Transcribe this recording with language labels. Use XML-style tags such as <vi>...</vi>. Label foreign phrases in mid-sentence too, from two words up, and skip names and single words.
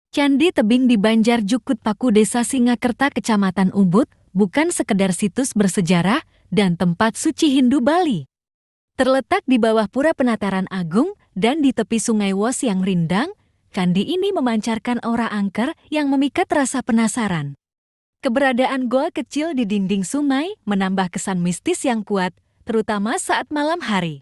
<id>Candi Tebing di Banjar Jukut Paku Desa Singakerta Kecamatan Ubud bukan sekedar situs bersejarah dan tempat suci Hindu Bali. Terletak di bawah Pura Penataran Agung dan di tepi Sungai Wos yang rindang, candi ini memancarkan aura angker yang memikat rasa penasaran. Keberadaan goa kecil di dinding sungai menambah kesan mistis yang kuat, terutama saat malam hari.</id>